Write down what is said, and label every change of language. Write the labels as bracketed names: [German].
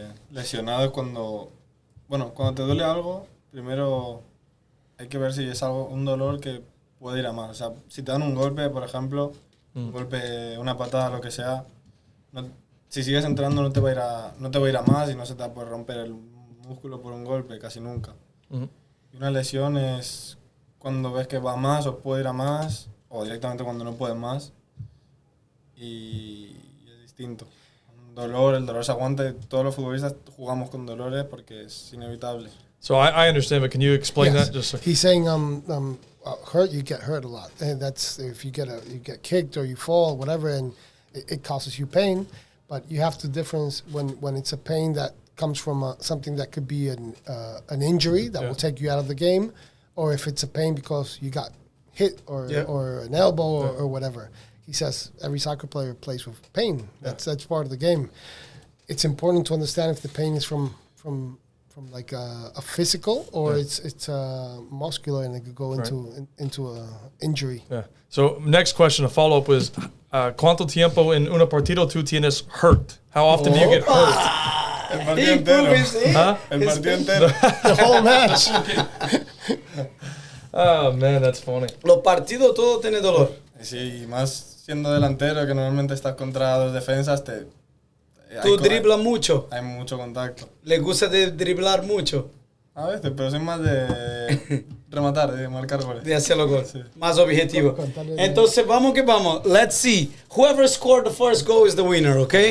[Spanish] Lesionado es cuando te duele algo, primero hay que ver si es un dolor que puede ir a más. O sea, si te dan un golpe, por ejemplo, un golpe, una patada, lo que sea, si sigues entrando no te va a ir a más y no se te va a poder romper el músculo por un golpe, casi nunca. Y una lesión es cuando ves que va a más o puede ir a más, o directamente cuando no puede más, y es distinto. El dolor se aguanta, todos los futbolistas jugamos con dolores porque es inevitable. [English] So I understand, but can you explain that? Just so. He's saying hurt, you get hurt a lot. And that's if you get kicked or you fall, whatever, and it causes you pain. But you have to difference when it's a pain that comes from something that could be an injury that will take you out of the game, or if it's a pain because you got hit or an elbow or whatever. He says every soccer player plays with pain. That's part of the game. It's important to understand if the pain is from like a physical or it's muscular and it could go into a injury. Yeah. So next question, a follow-up is, [Spanish] ¿cuánto tiempo en una partido tú tienes [English] hurt? How often do you get hurt? [Spanish] El partido entero. Huh? El partido entero. [English] The whole match. Oh, man, that's funny. [Spanish] Los partidos todos tienen dolor. Sí, y más siendo delantero, que normalmente estás contra dos defensas, Tú driblas mucho. hay mucho contacto. Les gusta de driblar mucho. A veces, pero soy más de rematar, de marcar goles. De hacer los goles. Sí. Más objetivo. Entonces, vamos que vamos. [English] Let's see. Whoever scored the first goal is the winner, okay?